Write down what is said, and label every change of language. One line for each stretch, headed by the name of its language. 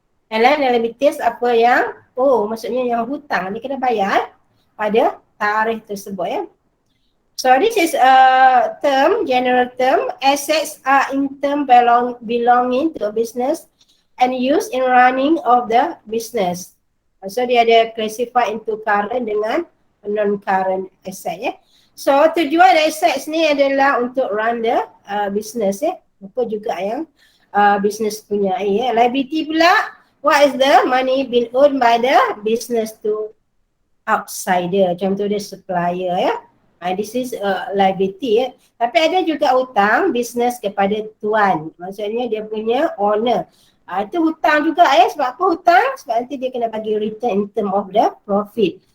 English: And then
Malay: liabilities apa yang maksudnya yang hutang dia kena bayar pada tarikh tersebut ya.
English: So this is a term, general term. Assets are in term belonging to a business and used in running of the business.
Malay: So dia ada classify into current dengan non-current asset ya. So tujuan assets ni adalah untuk
English: run the business
Malay: ya. Apa juga yang business punya ya.
English: Liability pula, what is the money being owed by the business to outsider.
Malay: Contoh dia supplier ya.
English: This is liability
Malay: ya. Tapi ada juga hutang business kepada tuan. Maksudnya dia punya owner. Itu hutang juga ya. Sebab apa hutang? Sebab nanti dia kena bagi
English: return in term of the profit.